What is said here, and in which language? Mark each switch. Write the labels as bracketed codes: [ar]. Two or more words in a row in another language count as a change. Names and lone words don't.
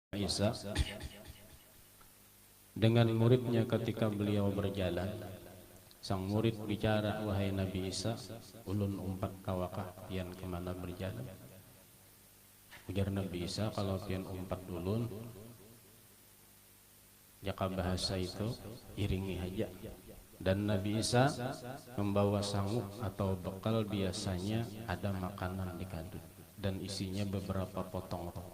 [id] Isa dengan muridnya ketika beliau berjalan. Sang murid bicara, wahai Nabi Isa, [bjn] ulun umpat kawakah pian kemana berjalan? Ujar Nabi Isa, kalau pian umpat ulun, jaka bahasa itu iringi haja. [id] Dan Nabi Isa membawa sanguk atau bekal, biasanya ada makanan di kadut dan isinya beberapa potong roti.